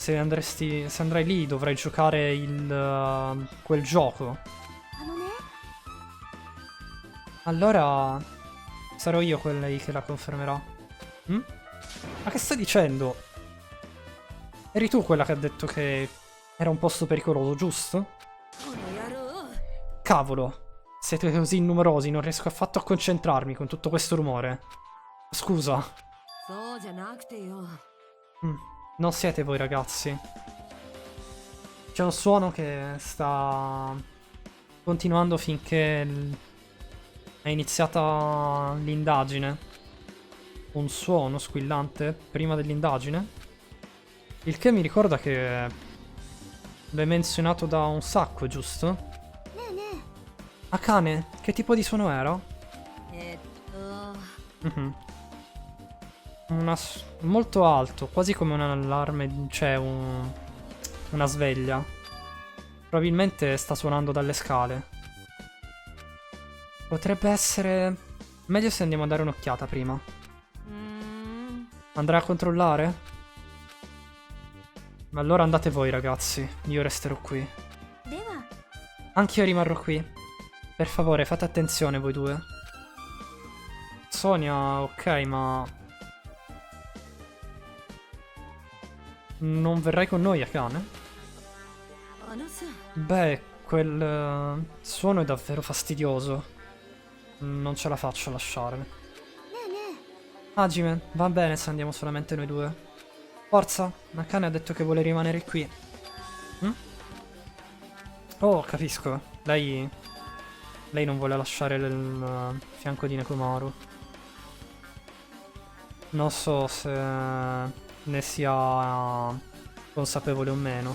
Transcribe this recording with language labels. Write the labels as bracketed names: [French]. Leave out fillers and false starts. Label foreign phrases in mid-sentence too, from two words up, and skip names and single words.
[Italian] Se andrai lì dovrai giocare quel gioco. [Japanese] あのね [Italian] Allora sarò io quello che la confermerà. Hm? Ma che stai dicendo? Eri tu quella che ha detto che era un posto pericoloso, giusto? [Japanese] この野郎 [Italian] Cavolo, siete così numerosi, non riesco affatto a concentrarmi con tutto questo rumore. Scusa. [Japanese] そうじゃなくてよ [Italian] Non siete voi ragazzi. C'è un suono che sta continuando finché è iniziata l'indagine. Un suono squillante prima dell'indagine. Il che mi ricorda che l'hai menzionato da un sacco, giusto? [Japanese] ねえね [Italian] Akane, che tipo di suono era? [Japanese] えっと Mhm. [Italian] Molto alto, quasi come un allarme, cioè una sveglia. Probabilmente sta suonando dalle scale. Potrebbe essere... Meglio se andiamo a dare un'occhiata prima. [Japanese] うーん [Italian] Andrai a controllare? Allora andate voi ragazzi, io resterò qui. [Japanese] では [Italian] Anch'io rimarrò qui. Per favore, fate attenzione voi due. Sonia, ok, ma... Non verrai con noi, Akane? [Japanese] あのさ [Italian] Beh, quel suono è davvero fastidioso. Non ce la faccio a lasciare. [Japanese] ねえね [Italian] Hajime, va bene se andiamo solamente noi due. Forza, Akane ha detto che vuole rimanere qui. Hm? Oh, capisco. Lei non vuole lasciare il fianco di Nekomaru. Non so se ne sia consapevole o meno.